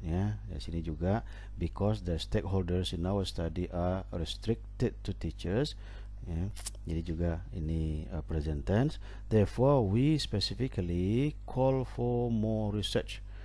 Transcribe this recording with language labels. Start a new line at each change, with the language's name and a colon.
Indonesian: Ya, di sini juga
English: because the stakeholders in our study are restricted to teachers.
Indonesian: Ya, jadi juga ini present tense.
English: Therefore, we specifically call for more research.